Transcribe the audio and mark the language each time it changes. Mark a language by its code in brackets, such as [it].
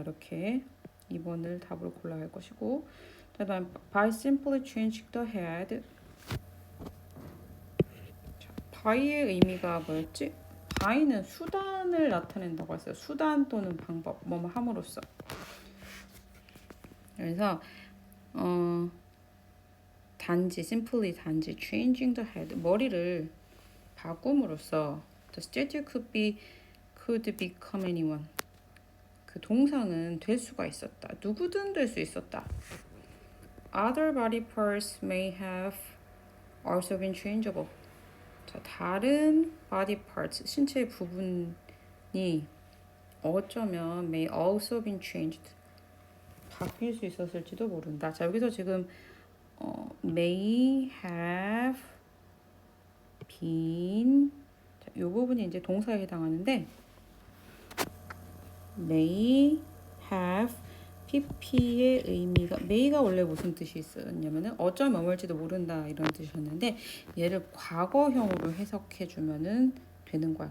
[ko] 이렇게 2번을 답으로 골라야 할 것이고, 그다음 [en] by simply changing the head. [ko] 자, by의 의미가 뭐였지? by는 수단을 나타낸다고 했어요. 수단 또는 방법, 뭐뭐 함으로써. [en] 그래서 단지 simply 단지 changing the head [ko] 머리를 바꿈으로써 [en] the statue could become anyone. [ko] 그 동상은 될 수가 있었다. 누구든 될 수 있었다. [en] Other body parts may have also been changeable. [ko] 자, 다른 body parts 신체의 부분이 어쩌면 [en] may also been changed. [ko] 바뀔 수 있었을지도 모른다. 자, 여기서 지금 may have been 자, 이 부분이 이제 동사에 해당하는데 may have pp의 의미가 may가 원래 무슨 뜻이 있었냐면은 어쩌면 머물지도 모른다 이런 뜻이었는데 얘를 과거형으로 해석해 주면은 되는 거야.